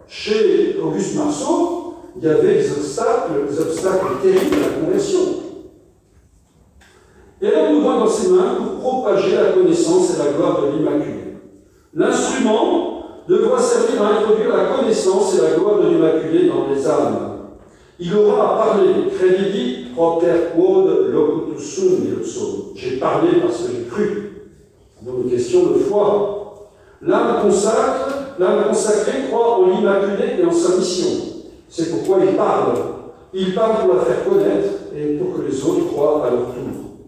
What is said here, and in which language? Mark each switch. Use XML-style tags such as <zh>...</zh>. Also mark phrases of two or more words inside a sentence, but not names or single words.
<fr>Chez Auguste Marceau, il y avait des obstacles terribles à la conversion. Et elle nous donne dans ses mains pour propager la connaissance et la gloire de l'Immaculée. L'instrument devra servir à introduire la connaissance et la gloire de l'Immaculée dans les âmes. Il aura à parler.</fr> <la>Credidi propter quod locutus sum,</la> <fr>dit le psaume. J'ai parlé parce que j'ai cru. Donc une question de foi. L'âme consacrée croit en l'Immaculée et en sa mission. C'est pourquoi il parle. Il parle pour la faire connaître et pour que les autres croient à leur tour.</fr>